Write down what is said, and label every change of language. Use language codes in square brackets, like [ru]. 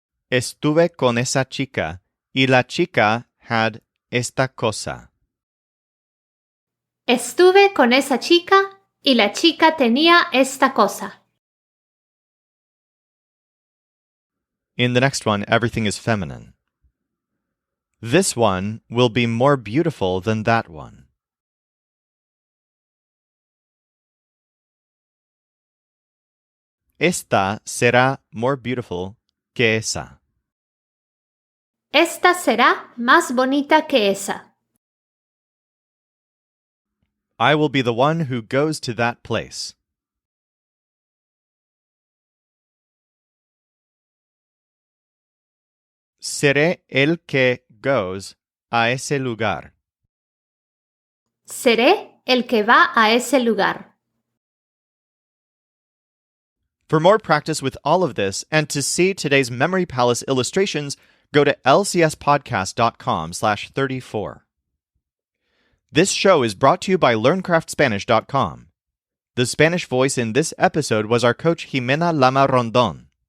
[es] Estuve con esa chica, y la chica [en] had [es] esta cosa. Estuve con esa chica y la chica tenía esta cosa. [en] In the next one, everything is feminine. This one will be more beautiful than that one. [es] Esta será [en] more beautiful [es] que esa. Esta será más bonita que esa. [en] I will be the one who goes to that place. [es] Seré el que [en] goes [es] a ese lugar. Seré el que va a ese lugar. [en] For more practice with all of this and to see today's Memory Palace illustrations, go to lcspodcast.com/34. This show is brought to you by LearnCraftSpanish.com. The Spanish voice in this episode was our coach Jimena Lama Rondon.